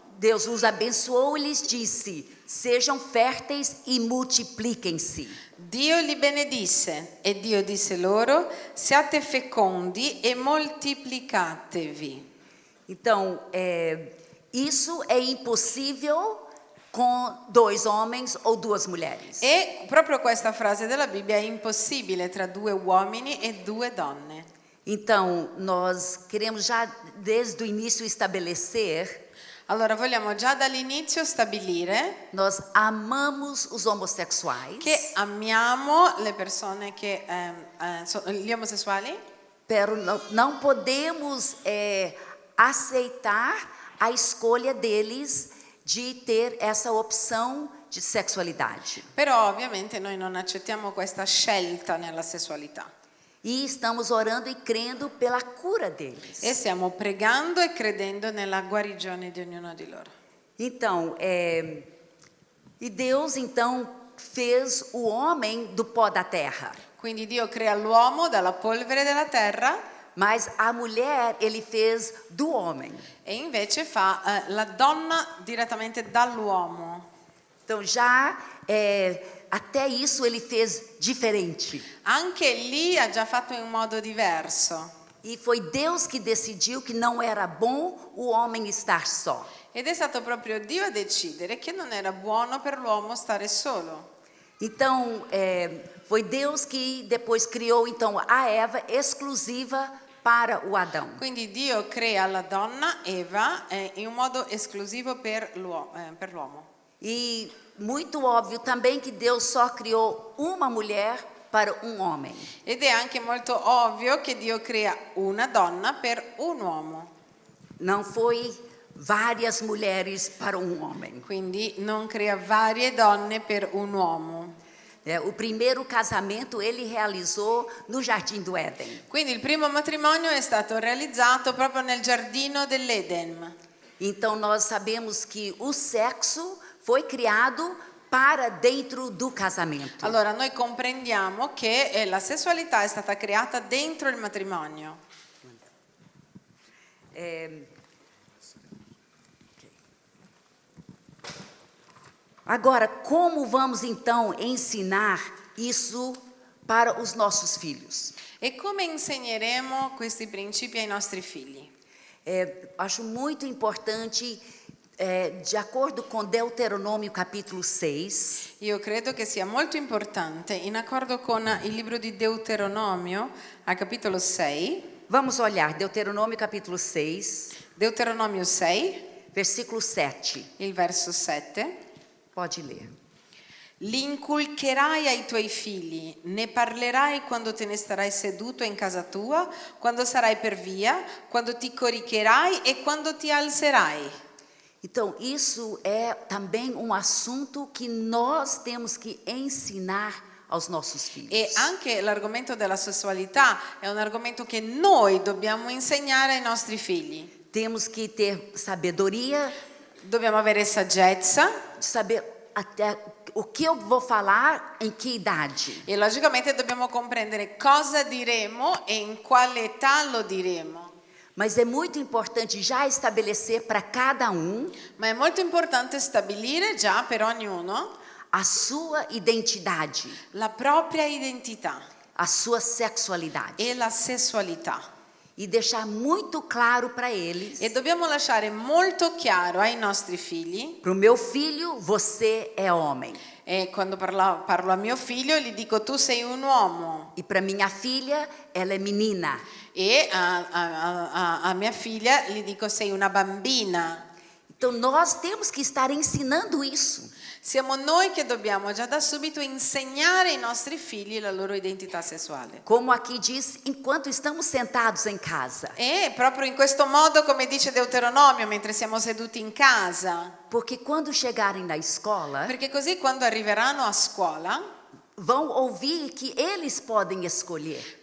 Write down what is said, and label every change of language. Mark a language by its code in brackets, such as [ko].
[pt] Deus os abençoou e lhes disse: sejam férteis e multipliquem-se. [it] Dio li benedisse e Dio disse loro: siate fecondi e moltiplicatevi. [pt] Então, isso é impossível com dois homens ou duas mulheres. [it] E proprio questa frase della Bibbia è impossibile tra due uomini e due donne. [pt] Então, nós queremos já desde o início estabelecer. [it] Allora vogliamo già dall'inizio stabilire [pt] Nós amamos os homossexuais. [it] che amiamo le persone che gli omosessuali, [pt] Pero não podemos aceitar a escolha deles de ter essa opção de sexualidade. [it] però ovviamente noi non accettiamo questa scelta nella sessualità. [pt] E estamos orando e crendo pela cura deles. [it] E stiamo pregando e credendo nella guarigione di ognuno di loro. [pt] Então, e Deus então fez o homem do pó da terra. [it] Quindi Dio crea l'uomo dalla polvere della terra, [pt] Mas a mulher ele fez do homem. [it] e invece fa la donna direttamente dall'uomo. [pt] Então já até isso ele fez diferente. [it] Anche lì ha già fatto in un modo diverso. [pt] E foi Deus que decidiu que não era bom o homem estar só. [it] Ed è stato proprio Dio a decidere che non era buono per l'uomo stare solo. [pt] Então, foi Deus que depois criou então a Eva exclusiva para o Adão. [it] Quindi Dio crea la donna, Eva, in un modo esclusivo per l'uomo. [pt] E muito óbvio também que Deus só criou uma mulher para um homem. [it] Ed è anche molto ovvio che Dio crea una donna per un uomo. [pt] Não foi várias mulheres para um homem. [it] Quindi non crea varie donne per un uomo. [pt] O primeiro casamento ele realizou no Jardim do Éden. [it] Quindi il primo matrimonio è stato realizzato proprio nel giardino dell'Eden. [pt] Então nós sabemos que o sexo foi criado para dentro do casamento. [it] Allora noi comprendiamo che la sessualità è stata creata dentro il matrimonio. [pt] Agora, como vamos então ensinar isso para os nossos filhos? [it] E come insegneremo questi principi ai nostri figli? [pt] Acho muito importante, de acordo com Deuteronômio capítulo 6, [it] Io credo che sia molto importante, in accordo con il libro di Deuteronomio, al capitolo 6, [pt] vamos olhar Deuteronômio capítulo 6, [it] Deuteronomio 6, [pt] versículo 7. [it] il verso 7. [pt] Pode ler. [it] Li inculcherai ai tuoi figli, ne parlerai quando te ne starai seduto in casa tua, quando sarai per via, quando ti coricherai e quando ti alzerai. [pt] Então, isso é também um assunto que nós temos que ensinar aos nossos filhos. [it] E anche l'argomento della sessualità è un argomento che noi dobbiamo insegnare ai nostri figli. [pt] Temos que ter sabedoria, [it] Dobbiamo avere saggezza [pt] saber até o que eu vou falar em que idade. [it] e logicamente dobbiamo comprendere cosa diremo e in quale età lo diremo. [pt] Mas é muito importante já estabelecer para cada um [it] Ma è molto importante stabilire già per ognuno [pt] a sua identidade, [it] la propria identità [pt] a sua sexualidade. [it] e la sessualità. [pt] E deixar muito claro para eles. [it] E dobbiamo lasciare molto chiaro ai nostri figli, [pt] Para o meu filho, você é homem. [it] e quando parlo a mio figlio gli dico tu sei un uomo, [pt] E para minha filha, ela é menina. [it] e a mia figlia gli dico sei una bambina. [pt] Então nós temos que estar ensinando isso. [it] Siamo noi che dobbiamo già da subito insegnare ai nostri figli la loro identità sessuale. [pt] Como aqui diz, enquanto estamos sentados em casa. [it] E proprio in questo modo, come dice Deuteronomio, mentre siamo seduti in casa, [pt] Porque quando chegarem na escola, [it] perché così quando arriveranno a scuola, [pt] vão ouvir que eles podem escolher.